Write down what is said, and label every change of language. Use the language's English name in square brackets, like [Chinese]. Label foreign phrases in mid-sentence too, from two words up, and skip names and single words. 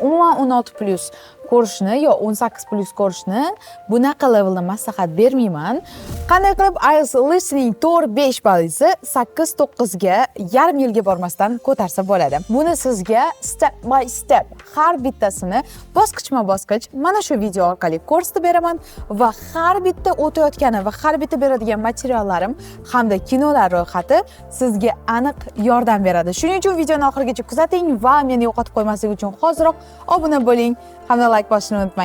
[Uzbek] umuman 16+ ko'rishni yo 18+ ko'rishni bunaqa levelda maslahat bermayman. Qanday qilib IELTS listening 4-5 ballingizni 8-9 ga yarim yilga bormasdan ko'tarsa bo'ladi. Buni sizga [English] step by step [Uzbek] har bittasini bosqichma-bosqich mana shu video orqali ko'rsatib beraman va har bitta o'tayotgani va har bitta beradigan materiallarim hamda kinolar ro'yxati sizga aniq yordam beradi. Shuning uchun videoni oxirigacha kuzating va meni yo'qotib qo'ymaslik uchun hoziroq obuna bo'ling hamda like bosishni unutmang.